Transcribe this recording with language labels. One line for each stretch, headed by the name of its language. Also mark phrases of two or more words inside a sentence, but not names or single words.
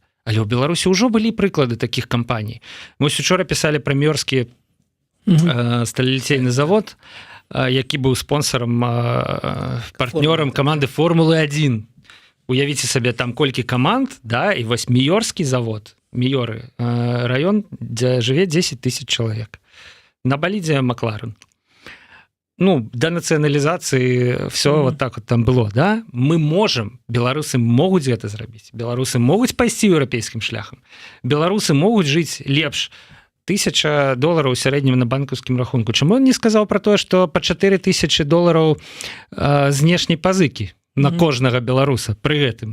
Belarusian: Але ў Беларусі ўжо былі прыклады такіх кампаній. Мы учора пісалі пра Мёрскі сталеліцейны завод, які быў спонсорам, партнёрам каманды Формулы-1. Уявіце сабе, там колькі каманд, да, і вось Мёрскі завод, Мёры, раён, дзе жыве 10 000 чалавек. На балідзе Макларен. ну, да нацыяналізацыі
Russian: все вот так вот там было, да, мы можем,
Belarusian: беларусы могуць гэта зрабіць, беларусы могуць пайсці еўрапейскім шляхам, беларусы могуць жыць лепш, $1000 ў сярэднім на банкаўскім рахунку. Чаму он не сказаў пра тое, што па $4000 знешняй пазыкі на кожнага беларуса пры гэтым?